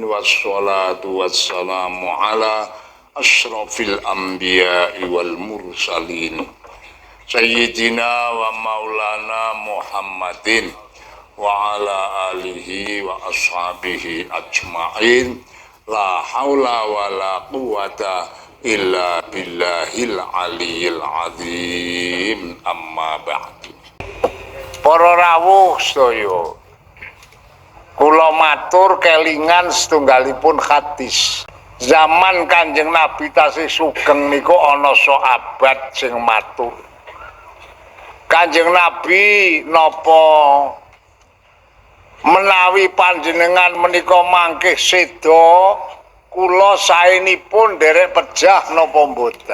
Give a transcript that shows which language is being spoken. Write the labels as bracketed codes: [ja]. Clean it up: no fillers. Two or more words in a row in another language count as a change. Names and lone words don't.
[ar] والصلاة والسلام على أشرف الأنبياء والمرسلين سيدنا ومولانا محمد وعلى آله وأصحابه أجمعين. لا حول ولا قوة إلا بالله العلي العظيم. أما بعد. [jv] Para rawuh sedaya, kula matur kelingan setunggalipun hadis. Zaman Kanjeng Nabi tasih sugeng niku ana sahabat sing matur. Kanjeng Nabi napa menawi panjenengan menika mangke seda, kula saenipun nderek pejah napa mboten.